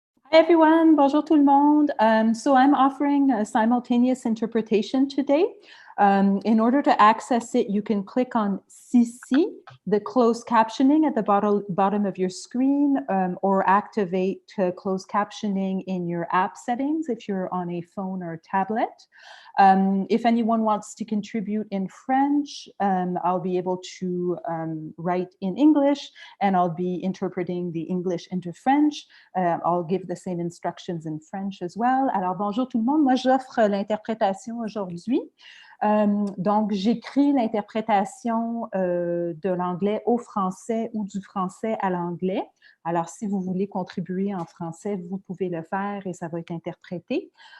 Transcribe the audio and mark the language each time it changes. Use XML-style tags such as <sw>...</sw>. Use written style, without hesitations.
<en>Hi everyone,</en> <fr>bonjour tout le monde.</fr> <en>So I'm offering a simultaneous interpretation today. In order to access it, you can click on CC, the closed captioning at the bottom of your screen, or activate closed captioning in your app settings if you're on a phone or a tablet. If anyone wants to contribute in French, I'll be able to write in English, and I'll be interpreting the English into French. I'll give the same instructions in French as well.</en> <fr>Alors, bonjour tout le monde. Moi, j'offre l'interprétation aujourd'hui. Donc, j'écris l'interprétation de l'anglais au français ou du français à l'anglais. Alors, si vous voulez contribuer en français, vous pouvez le faire et ça va être interprété.</fr>